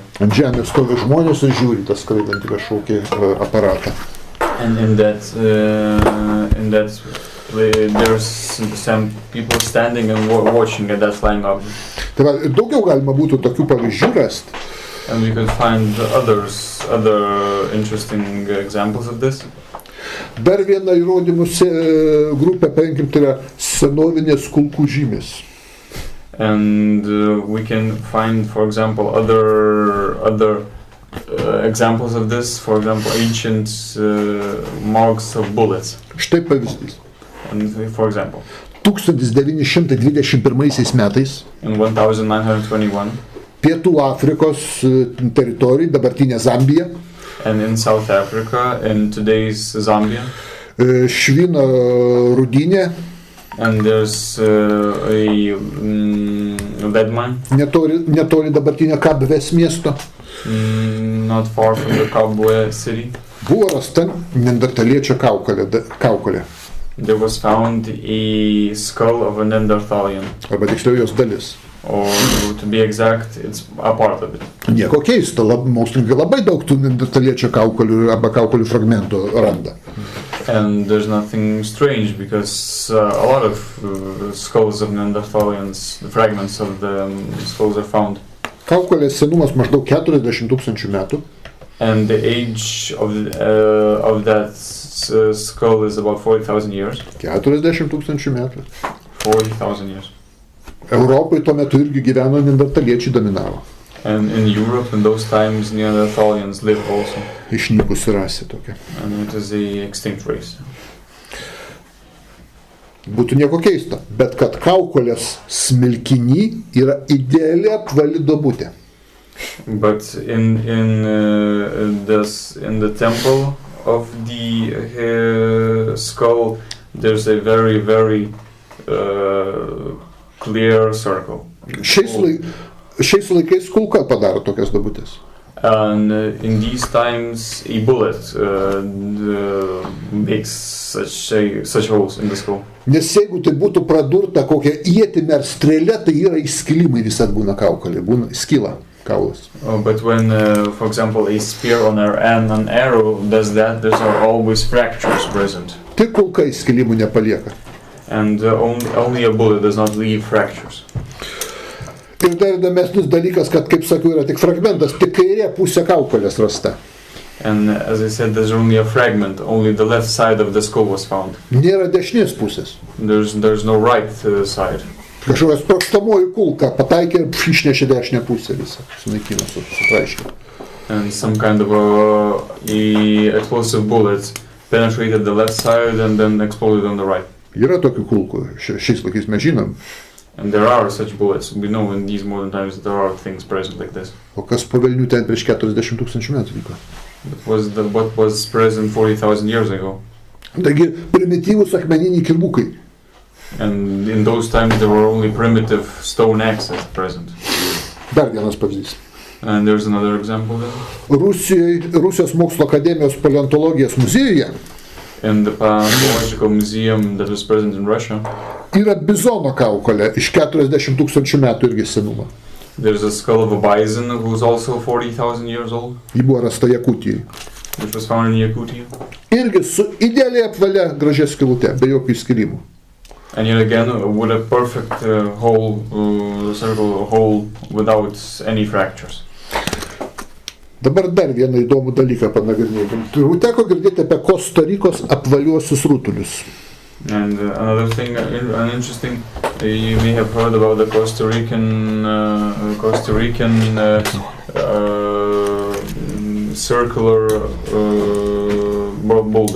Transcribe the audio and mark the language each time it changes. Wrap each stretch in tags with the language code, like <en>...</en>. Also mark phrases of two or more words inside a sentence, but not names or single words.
<lt>Ant žemės stovi žmonės ir žiūri tą skraidantį kažkokį aparatą.</lt> <en>And in that there's some people standing and watching at that flying object.</en> <lt>Tai va, daugiau galima būtų tokių pavyzdžių rasti.</lt> <en>And we could find other interesting examples of this.</en> <lt>Dar vieną įrodymų grupę paimkim, tai yra senovinės kulkų žymės.</lt> <en>And we can find, for example, other examples of this. For example, ancient marks of bullets.</en> <lt>Štai pavyzdys.</lt> <en>And for example,</en> <lt>1921 metais</lt> <en>in 1921,</en> <lt>Pietų Afrikos teritorijai, dabartinė Zambija,</lt> <en>and in South Africa, in today's Zambia,</en> <lt>švino rudinė,</lt> <en>and there's a lead mine,</en> <lt>netoli dabartinio Kabvės miesto,</lt> <en>not far from the Kabwe city.</en> <lt>Buvo rasta neandertaliečio kaukolė.</lt> <en>there was found a skull of a Neanderthalian.</en> <lt>Arba tiksliau jos dalis.</lt> <en>Or to be exact, it's a part of it.</en> <lt>Nieko keista, mokslininkai labai daug tų neandertaliečio kaukolių arba kaukolių fragmentų randa.</lt> <en>And there's nothing strange because a lot of skulls of Neanderthalians, the fragments of the skulls are found.</en> <lt>Kaukolės senumas maždaug 40 000 metų.</lt> <en>And the age of that skull is about 40,000 years.</en> <lt>40 000 metų.</lt> <en>40,000 years.</en> <lt>Europoje tuo metu irgi gyveno neandertaliečiai dominavo.</lt> <en>And in Europe in those times Neanderthalians lived also.</en> <lt>Išnykusi rasė tokia.</lt> <en>And it is a extinct race.</en> <lt>Būtų nieko keista, bet kad kaukolės smilkiny yra ideali apvali duobutė.</lt> <en>But in the temple of the skull there's a very clear circle.</en> <lt>Šiais laikais kulka padaro tokias duobutės.</lt> <en>And in these times a bullet makes such holes in the skull.</en> <lt>Nes jeigu tai būtų pradurta kokia ietimi ar strėlė, tai yra įskilimai visad būna kaukolė, būna skyla kaulas.</lt> <en>But when, for example, a spear and an arrow does that, there are always fractures present.</en> <lt>Tik kulka įskilimų nepalieka.</lt> <en>And only a bullet does not leave fractures.</en> <lt>Ir dar įdomesnis dalykas, kad, kaip sakiau, yra tik fragmentas, tik kairė pusė kaukolės rasta.</lt> <en>And as I said, there's only a fragment, only the left side of the skull was found.</en> <lt>Nėra dešinės pusės.</lt> <en>There's no right side.</en> <lt>Kažkokia sprogstamoji kulka pataikė ir išnešė dešinę pusę visą, sunaikino, sutraiškė.</lt> <en>And some kind of explosive bullet penetrated the left side and then exploded on the right.</en> <lt>Yra tokių kulkų, šiais laikais mes žinom.</lt> <en>And there are such bullets. We know in these modern times that there are things present like this.</en> <lt>O kas po velnių ten prieš 40 000 metų vyko?</lt> <en>What was present 40,000 years ago?</en> <lt>Taigi primityvūs akmeniniai kirvukai.</lt> <en>And in those times there were only primitive stone axes present.</en> <lt>Dar vienas pavyzdys.</lt> <en>And there's another example there.</en> <lt>Rusijos mokslo akademijos paleontologijos muziejuje</lt> <en>in the paleontological museum that was present in Russia.</en> <lt>Yra bizono kaukolė iš 40 000 metų irgi senumo.</lt> <en>There's a skull of a bison who's also 40,000 years old.</en> <lt>Ji buvo rasta Jakutijai.</lt> <en>Which was found in Yakutia.</en> <lt>Irgi su idealiai apvalia gražia skylute, be jokių įskilimų.</lt> <en>And yet again, with a perfect circle hole without any fractures.</en> <lt>Dabar dar vieną įdomų dalyką panagrinėkim. Turbūt teko girdėti apie Kostarikos apvaliuosius rutulius.</lt> <en>And another thing, interesting, you may have heard about the Costa Rican circular boulder.</en>